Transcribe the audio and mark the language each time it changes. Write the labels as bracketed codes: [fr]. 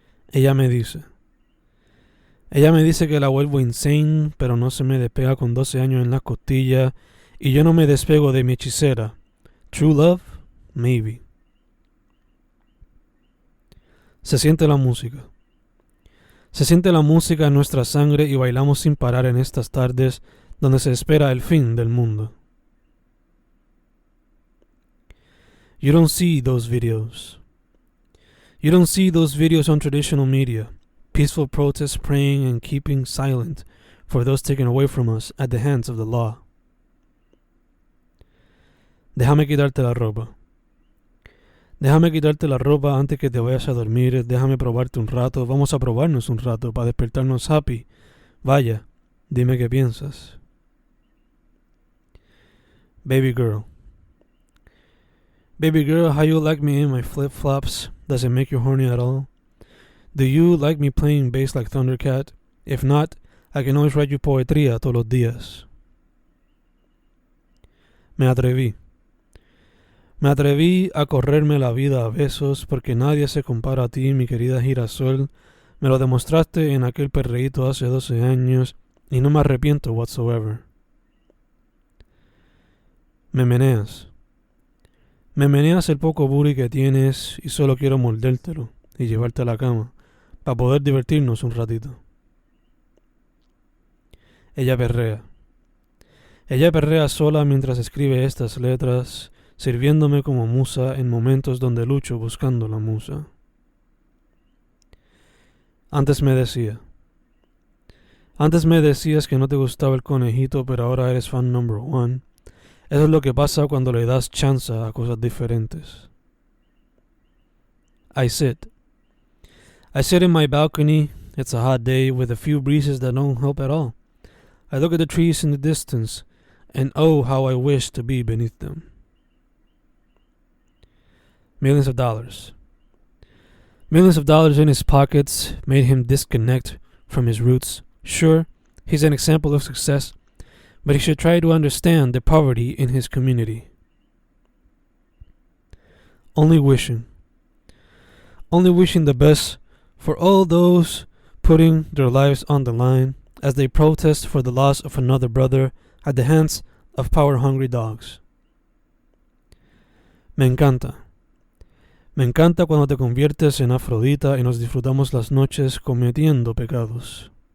[es] Ella me dice que la vuelvo insane, pero no se me despega con 12 años en la costilla y yo no me despego de mi hechicera. [en] True love, maybe. [es] Se siente la música. Se siente la música en nuestra sangre y bailamos sin parar en estas tardes donde se espera el fin del mundo. [en] You don't see those videos. You don't see those videos on traditional media. Peaceful protests praying and keeping silent for those taken away from us at the hands of the law. [es] Déjame quitarte la ropa. Déjame quitarte la ropa antes que te vayas a dormir. Déjame probarte un rato. Vamos a probarnos un rato para despertarnos happy. Vaya, dime qué piensas. [en] Baby girl. Baby girl, how you like me in my flip-flops? Does it make you horny at all? Do you like me playing bass like Thundercat? If not, I can always write you poetría todos los días. [es] Me atreví. Me atreví a correrme la vida a besos porque nadie se compara a ti, mi querida girasol. Me lo demostraste en aquel perreíto hace 12 años y no me arrepiento whatsoever. Me meneas. Me meneas el poco booty que tienes y solo quiero mordértelo y llevarte a la cama para poder divertirnos un ratito. Ella perrea. Ella perrea sola mientras escribe estas letras, sirviéndome como musa en momentos donde lucho buscando la musa. Antes me decías que no te gustaba el conejito, pero ahora eres fan number one. Eso es lo que pasa cuando le das chance a cosas diferentes. [en] I sit in my balcony. It's a hot day with a few breezes that don't help at all. I look at the trees in the distance, and oh, how I wish to be beneath them. Millions of dollars. Millions of dollars in his pockets made him disconnect from his roots. Sure, he's an example of success, but he should try to understand the poverty in his community. Only wishing the best for all those putting their lives on the line as they protest for the loss of another brother at the hands of power-hungry dogs. [es] Me encanta cuando te conviertes en Afrodita y nos disfrutamos las noches cometiendo pecados.